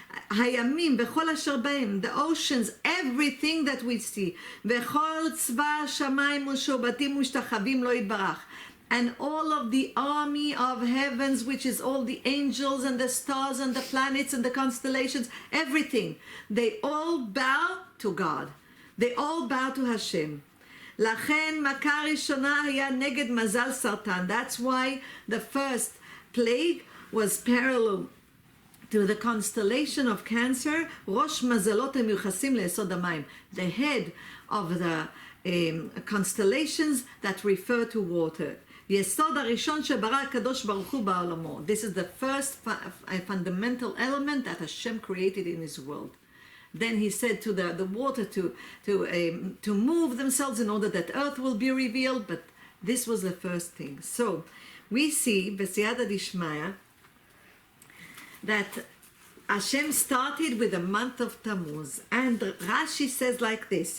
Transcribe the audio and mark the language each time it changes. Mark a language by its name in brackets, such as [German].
[Hebrew] הימים וכל אשר בהם, [English] the oceans, everything that we see, [Hebrew] וכל צבא השמיים משובטים ומשתחווים לו יתברך, [English] and all of the army of heavens, which is all the angels and the stars and the planets and the constellations, everything, they all bow to God. They all bow to Hashem. [Hebrew] לכן מכה ראשונה היה נגד מזל סרטן. [English] That's why the first plague was parallel to the constellation of Cancer. [Hebrew] ראש מזלות המיוחסים ליסוד המים. [English] The head of the constellations that refer to water. [Hebrew] יסוד הראשון שברא הקדוש ברוך הוא בעולמו. [English] This is the first fundamental element that Hashem created in his world. Then he said to the water to move themselves in order that earth will be revealed, but this was the first thing. So we see, [Hebrew] בסייעתא דשמיא, [English] that Hashem started with the month of Tammuz, and Rashi says like this.